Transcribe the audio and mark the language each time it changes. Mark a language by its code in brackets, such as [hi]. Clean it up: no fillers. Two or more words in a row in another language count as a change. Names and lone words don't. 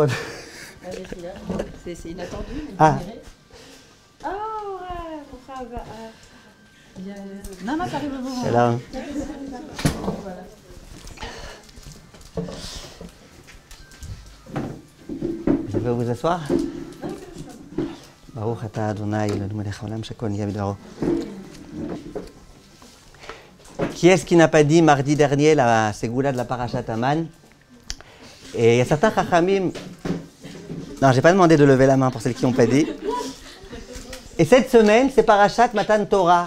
[fr] C'est inattendu. Ah. Non, ça arrive au moment. Shalom. Vous pouvez vous asseoir? [he] ברוך אתה אדוני אלוהינו מלך העולם שהכל נהיה בדברו. [fr] Qui est-ce qui n'a pas dit mardi dernier la ségoula de la Parashat Haman? Et il y a certains chachamim. Non, j'ai pas demandé de lever la main pour celles qui n'ont pas dit. Et cette semaine, c'est Parashat Matan Torah.